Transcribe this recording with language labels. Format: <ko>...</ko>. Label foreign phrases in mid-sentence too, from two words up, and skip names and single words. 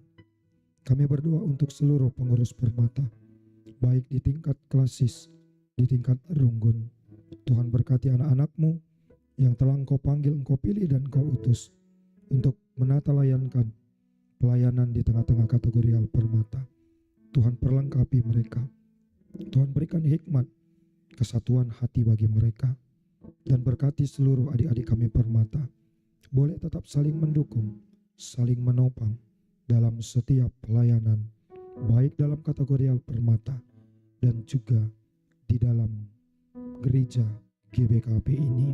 <id>Kami berdoa untuk seluruh pengurus Permata, baik di tingkat klasis, di tingkat Runggun. Tuhan berkati anak-anak-Mu yang telah Engkau panggil, Engkau pilih dan Engkau utus untuk menata layankan pelayanan di tengah-tengah kategorial Permata. Tuhan perlengkapi mereka. Tuhan berikan hikmat, kesatuan hati bagi mereka, dan berkati seluruh adik-adik kami Permata boleh tetap saling mendukung, saling menopang dalam setiap pelayanan, baik dalam kategorial Permata dan juga di dalam gereja GBKP ini.</id>